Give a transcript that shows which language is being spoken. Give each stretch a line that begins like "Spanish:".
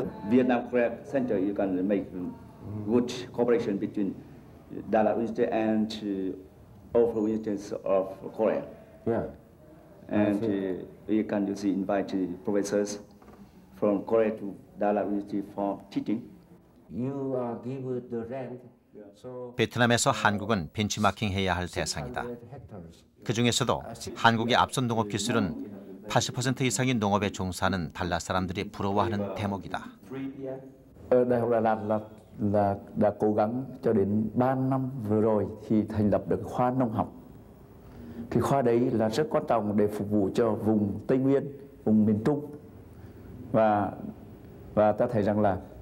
English: Vietnam Korea Center, you can make good cooperation between Dalat University and all universities of Korea. Yeah. And you can invite professors from Korea to Dalat University for teaching. You give the rent.
Korean: 베트남에서 한국은 벤치마킹해야 할 대상이다. 그 중에서도 한국의 앞선 농업 기술은 80% 이상인 농업에 종사하는 달랏 사람들이 부러워하는 대목이다.
Vietnamese: Đại học Đà Lạt đã cố gắng cho đến 3 năm vừa rồi thì thành lập được khoa nông học. Thì khoa đấy là rất quan trọng để phục vụ cho vùng Tây Nguyên, vùng miền Trung. Và ta thấy rằng là